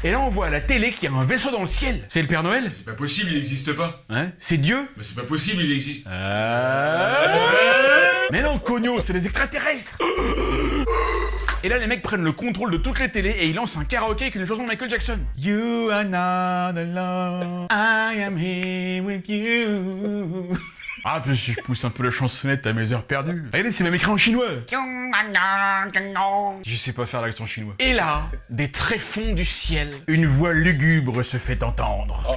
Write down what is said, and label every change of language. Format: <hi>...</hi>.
<fr>Et là on voit à la télé qu'il y a un vaisseau dans le ciel. C'est le Père Noël? C'est pas possible, il existe pas. Hein? C'est Dieu? Mais c'est pas possible, il existe. Mais non, cogno, c'est les extraterrestres. Et là, les mecs prennent le contrôle de toutes les télés et ils lancent un karaoké avec une chanson de Michael Jackson.</fr> <en>You are not alone, I am here with you.</en> <fr>Ah, puis si je pousse un peu la chansonnette à mes heures perdues. Regardez, c'est même écrit en chinois. Je sais pas faire l'accent chinois. Et là, des tréfonds du ciel, une voix lugubre se fait entendre.</fr>